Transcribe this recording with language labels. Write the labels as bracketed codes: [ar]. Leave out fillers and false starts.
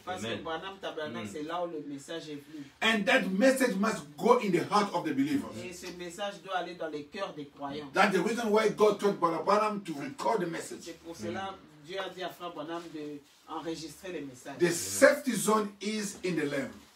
[fr] Parce que Branham Tabernacle, c'est là où le message est venu. [en] And that message must go in the heart of the believers. [fr] Et ce message doit aller dans les cœurs des croyants. [en] That's the reason why God told Brother Branham to record the message. [fr] C'est pour cela que Dieu a dit à Frère Branham d'enregistrer les messages. [en] The safety zone is in the Lamb.